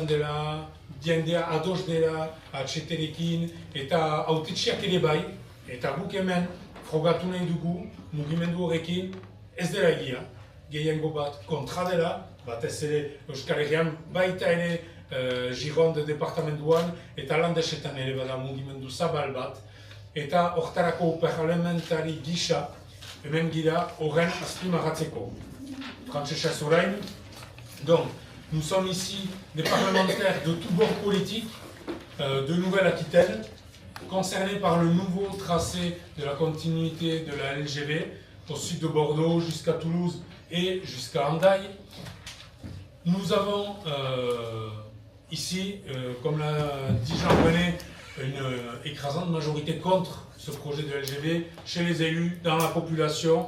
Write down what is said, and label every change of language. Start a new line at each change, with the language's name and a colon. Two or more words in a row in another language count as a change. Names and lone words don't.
Basque: dela, jendea ados dela AHT-rekin, eta hautetsiak ere bai, eta guk hemen frogatu nahi dugu mugimendu horrekin ez dela egia, gehiengo bat kontra dela, batez ere Euskal Herrian baita ere Gironde departamentuan eta landesetan ere bada mugimendu zabal bat, eta hortarako parlamentari gisa hemen gira horren azpimarratzeko. Frantsesez orain,
French: donc nous sommes ici des parlementaires de tous bords politiques de Nouvelle-Aquitaine, concernés par le nouveau tracé de la continuité de la LGV au sud de Bordeaux jusqu'à Toulouse et jusqu'à Hendaye. Nous avons ici, comme l'a dit Jean-René, une écrasante majorité contre ce projet de LGV chez les élus, dans la population.